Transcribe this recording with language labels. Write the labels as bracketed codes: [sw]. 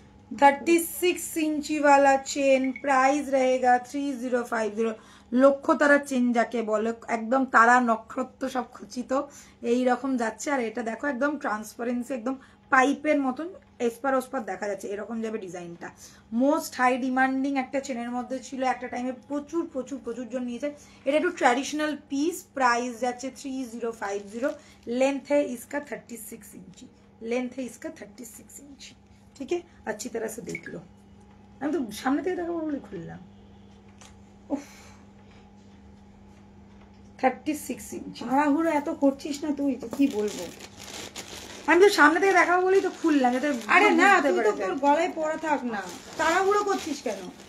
[hi] 36 इंची वाला chain, price रहेगा 3050। [bn] লক্ষ্য তারা চেন যাকে বলে, একদম তারা নক্ষত্র সব খচিত এইরকম যাচ্ছে। আর এটা দেখো একদম ট্রান্সপারেন্সি, একদম পাইপের মতন এসপার ওসপার দেখা যাচ্ছে, এরকম যাবে ডিজাইনটা। মোস্ট হাই ডিমান্ডিং একটা চেনের মধ্যে ছিল, একটা টাইমে প্রচুর প্রচুর প্রচুর জন নিয়েছে। এটা একটু ট্র্যাডিশনাল পিস, প্রাইস যাচ্ছে 3050। [hi] लेंथ है इसका 36 इंची, लेंथ है इसका 36 इंची, ठीक है। अच्छी तरह से देख लो, [bn] আমি তো সামনে থেকে দেখাবো বলে খুললাম। [hi] 36 इंची। [bn] তাড়াহুড়ো এত করছিস না তুই, তো কি বলবো, আমি তো সামনে থেকে দেখাবো বলেই তো খুললাম, যাতে আরে না তুই তো তোর গলায় পড়া থাক না, তাড়াহুড়ো করছিস কেন?